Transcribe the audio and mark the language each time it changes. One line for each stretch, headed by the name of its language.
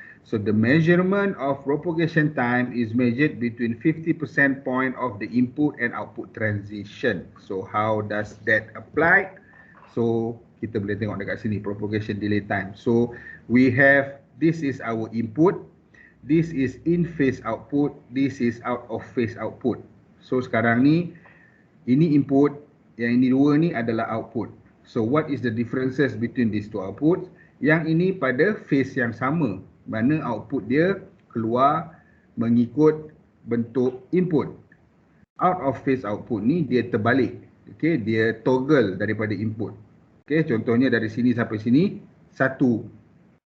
English: So the measurement of propagation time is measured between 50% point of the input and output transition. So how does that apply? So
Malay: kita boleh tengok dekat sini
English: propagation delay time. So we have, this is our input, this is in phase output, this is out of phase output.
Malay: So sekarang ni, ini input, yang ini dua ni adalah output.
English: So what is the differences between these two outputs?
Malay: Yang ini pada phase yang sama, mana output dia keluar mengikut bentuk input. Out of phase output ni dia terbalik. Okay, dia toggle daripada input. Okay, contohnya dari sini sampai sini 1